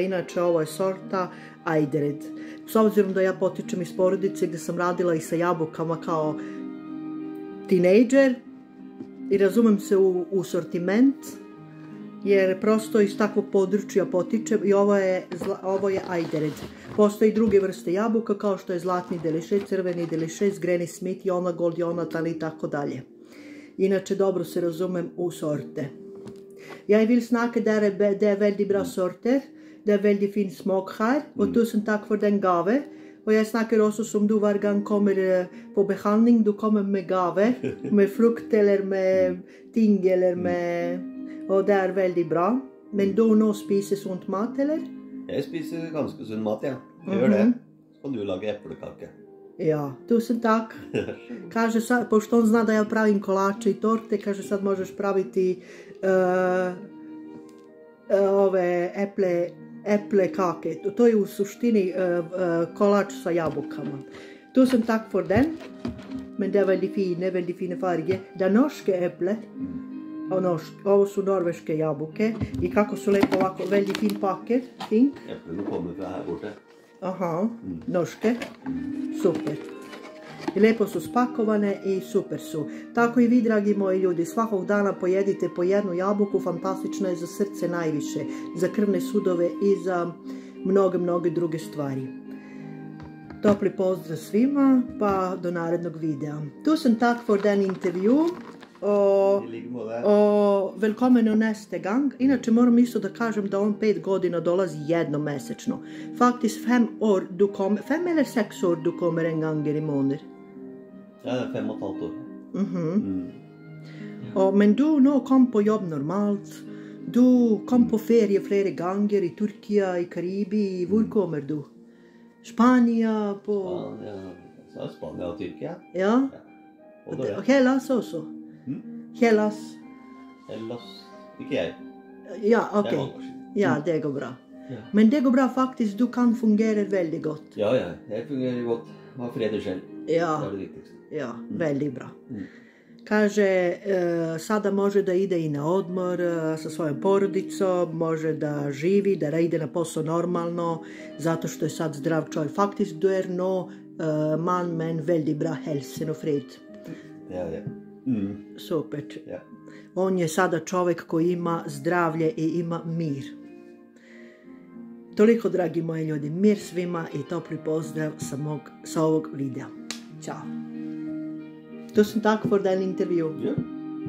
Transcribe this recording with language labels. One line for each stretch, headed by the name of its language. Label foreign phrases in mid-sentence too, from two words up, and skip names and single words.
Serbian: Inače, ovo je sorta Ajdered. S obzirom da ja potičem iz porodice gdje sam radila i sa jabukama kao tinejdžer i razumem se u sortiment, jer prosto iz takvog područja potičem i ovo je Ajdered. Postoji druge vrste jabuka kao što je zlatni delišes, crveni delišes, Granny Smith, Jonagold, Jonathan i tako dalje. Inače, dobro se razumem u sorte.
Norwegian: Jeg vil snakke, det er veldig bra sorter, det er veldig fin smak her, og tusen takk for den gave. Og jeg snakker også som du hver gang kommer på behandling, du kommer med gave, med frukt eller med ting eller med... Og det er veldig bra. Men du nå spiser sunt mat, eller? Jeg spiser ganske sunn mat, ja. Gjør det. Så kan du lage eplekake. Ja, tusen tak.
Serbian: Kaže sad, pošto on zna da ja pravim kolače i torte, kaže sad možeš praviti ove
Norwegian: eple kake.
Serbian: To je u suštini kolač sa jabukama.
Norwegian: Tusen takk for den. Men det er veldig fine farge. Det er norske eple.
Serbian: Ovo su norveške jabuke. I kako su lepo ovako,
Norwegian: veldig fin paket. Eplene kommer fra her borte. Aha, norske. Super.
Serbian: I lepo su spakovane i super su. Tako i vi, dragi moji ljudi, svakog dana pojedite po jednu jabuku, fantastično je za srce najviše, za krvne sudove i za mnoge druge stvari. topli pozdrav svima, pa do narednog videa.
Norwegian: Tusen takk for den intervju. Velkommen og neste gang.
Serbian: Inače moram isto da kažem da on 5 godina dolazi jednomesečno.
Norwegian: Faktisk 5 eller 6 år du kommer en gang i måneder. Ja, det 5,5 år. Men du nå kom på jobb normalt. Du kom på ferie flere ganger i Turkia, i Karibi. Hvor kommer du? Spania, på... Spania og Tyrkia. Ja. Og Hellas også. Hellas. Ikke jeg. Ja, ok. Ja, det går bra. Men det går bra faktisk, du kan fungere veldig godt. Ja, jeg fungerer godt. Har fred i selv. Ja, det er det viktigste. Ja, veldig bra.
Serbian: Kaže, sada može da ide i na odmor sa svojom porodicom, može da živi, da ide na posao normalno, zato što je sad zdrav čovjek.
Norwegian: Faktisk, du er nå mann med en veldig bra helsen og fred. Ja. Super.
Serbian: On je sada čovjek koji ima zdravlje i ima mir. Toliko, dragi moji ljudi, mir svima i topli pozdrav sa ovog videa. Ćao.
Norwegian: Tusen takk for den intervju.